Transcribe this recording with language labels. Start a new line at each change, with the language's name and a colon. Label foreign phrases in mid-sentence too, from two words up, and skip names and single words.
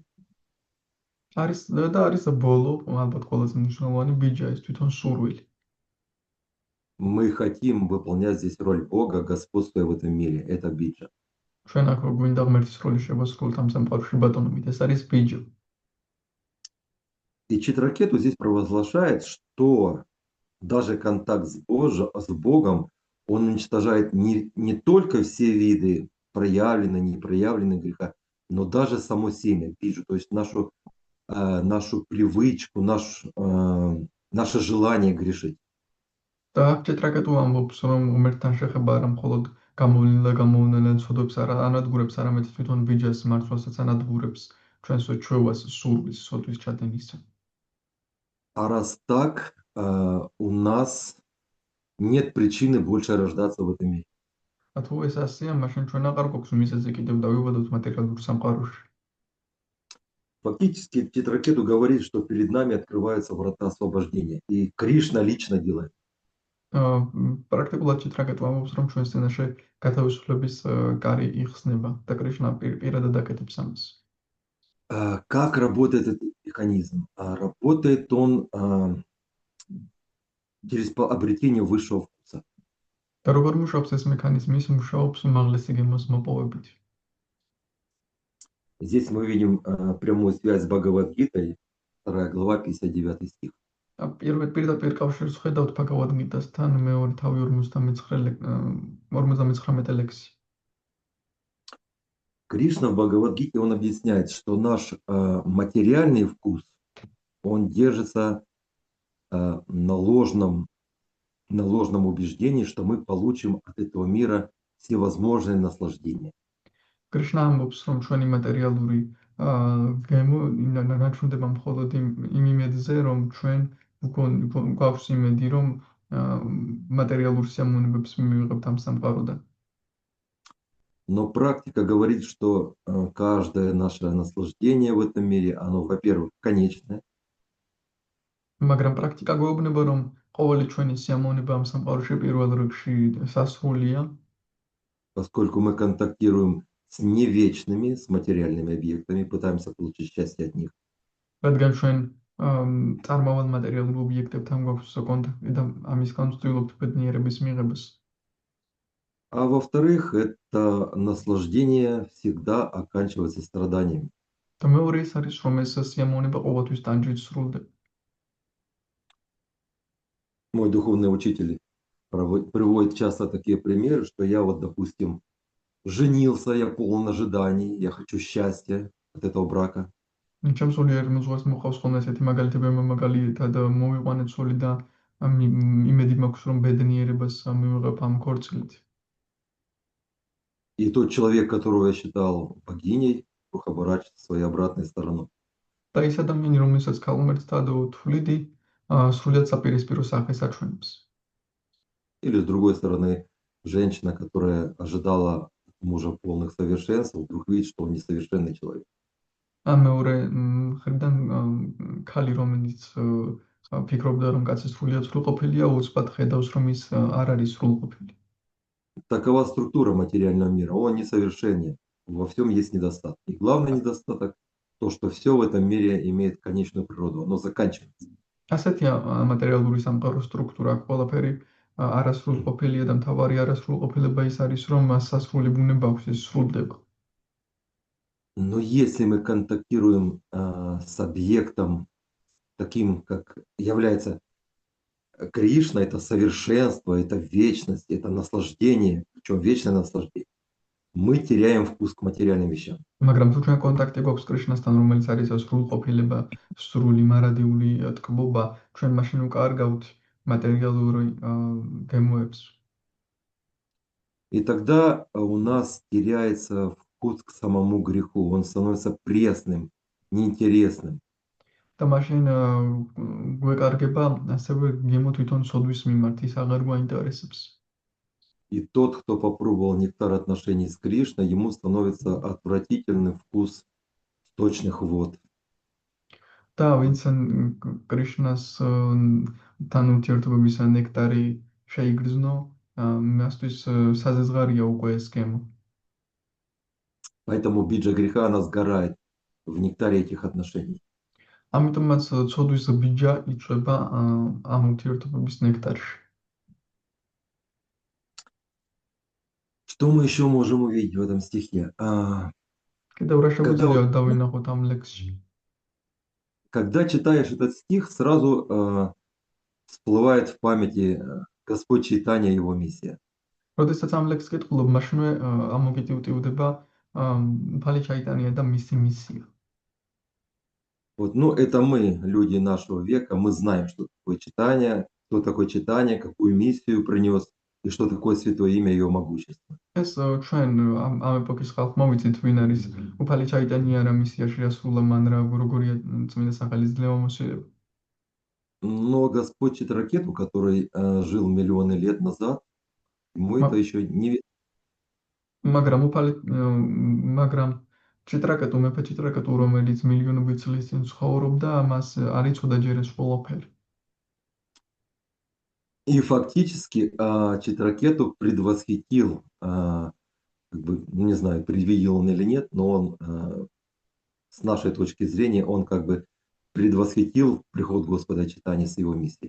Georgian: არის და არის ბოლო, ალბათ ყველაზე მნიშვნელოვანი ბიჯა, ის თვითონ სურვილი.
Russian: Мы хотим выполнять здесь роль Бога, господствуя в этом мире. Это биджа.
Georgian: ჩვენ აქ გვინდა ღმერთის роль შევასრულოთ ამ სამყაროში ბატონობით, ეს არის ბიჯა.
Russian: И Читракету здесь провозглашает, что даже контакт с Богом, он уничтожает не только все виды проявленные, непроявленные греха, но даже само семя, биджу, то есть нашу привычку, наше желание грешить.
Georgian: და აქ ჩეტრაკეტუ ამბობს, რომ ღმერთთან შეხება არა მხოლოდ გამოვლენილ და გამოვლენილ ცოდვებს არ ანადგურებს, არამედ თვითონ ბიჯას მართვასაც ანადგურებს ჩვენს ჩვევას, სურვილს, ცოდვის ჩადენისა.
Russian: А раз так, у нас нет причины больше рождаться в этом мире.
Georgian: А თუ ეს ასეა, მაშინ ჩვენ აღარ გვაქვს მიზეზი კიდევ დავიბადოთ მატერიალურ სამყაროში.
Russian: Фактически Читракету говорит, что перед нами открываются врата освобождения. И Кришна лично делает.
Georgian: პრაქტიკულად ჩიტრაკეტუ ამბობს, რომ ჩვენს წინაშე გათავისუფლების კარი იხსნება და კრიშნა პირადად აკეთებს ამას.
Russian: Как работает этот механизм? Работает он через обретение высшего вкуса.
Georgian: და როგორ მუშაობს ეს მექანიზმი? ის მუშაობს უმაღლესი გემოს მოპოვებით.
Russian: Здесь мы видим прямую связь с Бхагавад-гитой, 2 глава, 59 стих.
Georgian: პირდაპირ კავშირს ხედავთ ბაგავად-გიტასთან, მეორე თავი 59 ლექსი.
Russian: Кришна в Бхагавад-гите, он объясняет, что наш материальный вкус, он держится на ложном убеждении, что мы получим от этого мира всевозможные наслаждения.
Georgian: კრიშნა ამბობს, რომ ჩვენი მატერიალური გემო ნაჩვენდება მხოლოდ იმ იმედზე, რომ ჩვენ გვაქვს იმედი, რომ მატერიალურ სიამოვნებებს მივიღებთ ამ სამყაროდან.
Russian: Но практика говорит, что каждое наше наслаждение в этом мире, оно, во-первых, конечное.
Georgian: მაგრამ პრაქტიკა გვეუბნება, რომ ყოველი ჩვენი სიამოვნება ამ სამყაროში პირველ რიგში სასრულია,
Russian: поскольку мы контактируем с невечными, с материальными объектами, пытаемся получить счастье от них.
Georgian: რადგან ჩვენ წარმავალ მატერიალურ ობიექტებთან გვაქვს კონტაქტი და ამისგან ვცდილობთ ბედნიერების მიღებას.
Russian: А во-вторых, это наслаждение всегда оканчивается страданиями.
Georgian: და მეორე ის არის, რომ ეს სიამოვნება ყოველთვის ტანჯვით სრულდება.
Russian: Мой духовный учитель приводит часто такие примеры, что я вот, допустим, женился, я полон ожиданий, я хочу счастья от этого брака.
Georgian: ჩემს სულიერ მუზღვას მოყავს ხოლმე ესეთი მაგალითები, მაგალითად მოვიყვანე ცოლი და იმედი მაქვს, რომ ბედნიერებას მივიღებ ამ ქორწილით.
Russian: И тот человек, которого я считал богиней, вдруг оборачивается своей обратной стороной.
Georgian: და ის ადამიანი, რომელსაც ქალღმერთთან ვთვლიდი, სრულად საპირისპირო სახეს აჩვენებს.
Russian: Или с другой стороны, женщина, которая ожидала от мужа полных совершенств, вдруг видит, что он несовершенный человек.
Georgian: ან მეორე მხრიდან ქალი, რომელიც ფიქრობდა, რომ კაცი სრულიად სრულყოფილია, უცბად ხედავს, რომ ის არ არის სრულყოფილი.
Russian: Такова структура материального мира. Он несовершенен. Во всем есть недостаток. И главный недостаток – то, что все в этом мире имеет конечную природу. Оно заканчивается.
Georgian: ასეთია მატერიალური სამყაროს სტრუქტურა, ყველაფერი არასრულყოფილია და მთავარი არასრულყოფილება ის არის, რომ მას სასრული ბუნება აქვს, ის სრულდება.
Russian: Но если мы контактируем с объектом, таким, как является Кришна, это совершенство, это вечность, это наслаждение, причем вечное наслаждение, мы теряем вкус к материальным вещам.
Georgian: მაგრამ თუ ჩვენ კონტაქტი გვაქვს კრიშნასთან, რომელიც არის სრულყოფილება, სრული მარადიული ტკბობა, ჩვენ მაშინ უკარგავთ მატერიალური გემოებს.
Russian: И тогда у нас теряется вкус к самому греху, он становится пресным, неинтересным.
Georgian: და მაშინ გვეკარგება ასევე გემო თვითონ სოდვის მიმართ, ის აღარ გვაინტერესებს.
Russian: И тот, кто попробовал нектар отношений с Кришной, ему становится отвратительный вкус сточных вод.
Georgian: და ვინც კრიშნას თან ურთიერთობების ნექტარი შეიგრძნო, მასთვის საზეზღარია უკვე ეს გემო.
Russian: Поэтому биджа греха, она сгорает в нектаре этих отношений.
Georgian: ამიტომაც ცოდვის ბიჯა იწვება ამ ურთიერთობების ნექტარში.
Russian: Что мы еще можем увидеть в этом стихе?
Georgian: კიდევ რა შეგვიძლია დავინახოთ ამ ლექსში?
Russian: Когда читаешь этот стих, сразу всплывает в памяти Господь Чайтанья и его миссия.
Georgian: როდესაც ამ ლექსს კითხულობ, მაშინვე ამოგიტივტივდება ფალი ჩაიტანია და მისი მისია.
Russian: Вот, ну, это мы, люди нашего века, мы знаем, что такое читание, кто такой читание, какую миссию принес и что такое святое имя его могущества.
Georgian: ეს ჩვენ ამ ეპოქის ხალხმა ვიცით, ვინ არის უფალი ჩაიტანია, რა მისია შეასრულა, მან როგორია წმინდა სახელის ძლევამოსილება.
Russian: Но Господь Читракету, который жил миллионы лет назад, ему это еще не...
Georgian: მაგრამ ჭიტრაკეტუ, მეფე ჭიტრაკეტუ, რომელიც მილიონობით წლის წინ ცხოვრობდა, მას არ იცოდა ჯერ ეს ყველაფერი.
Russian: И фактически Читракету предвосхитил, как бы, не знаю, предвидел он или нет, но он, с нашей точки зрения, он как бы предвосхитил приход Господа Чайтаньи с его миссией.